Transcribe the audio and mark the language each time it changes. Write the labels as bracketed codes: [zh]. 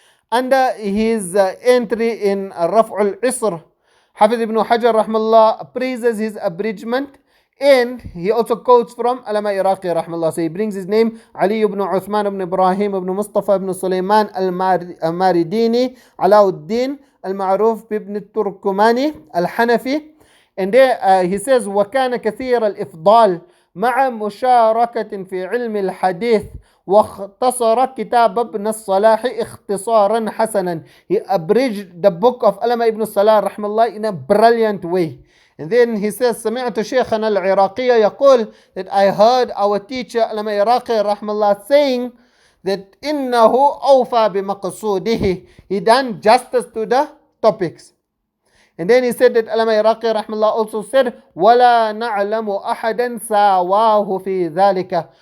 [en] Under his entry in Raf'ul Isr, Hafiz ibn Hajar rahmallah praises his abridgment, and he also quotes from Allamah Iraqi rahmallah. So he brings his name, Ali ibn Uthman ibn Ibrahim ibn Mustafa ibn Sulaiman al-Maridini Alauddin al-Ma'ruf ibn Turkumani al-Hanafi. And there he says, [ar] وَكَانَ كَثِيرَ الْإِفْضَالِ مع مشاركة في علم الحديث واختصر كتاب ابن الصلاح اختصارا حسنا. [en] He abridged the book of Allamah Ibn As-Salah rahmallah in a brilliant way. And then he says, [ar] سمعت شيخنا العراقي يقول, [en] that I heard our teacher Allamah Iraqi rahmallah saying that [ar] إنه أوفى بمقصوده. [en] He done justice to the topics. And then he said that Allamah Iraqi rahmallah also said, [ar] وَلَا نَعْلَمُ أَحَدًا سَاوَاهُ فِي ذَلِكَ.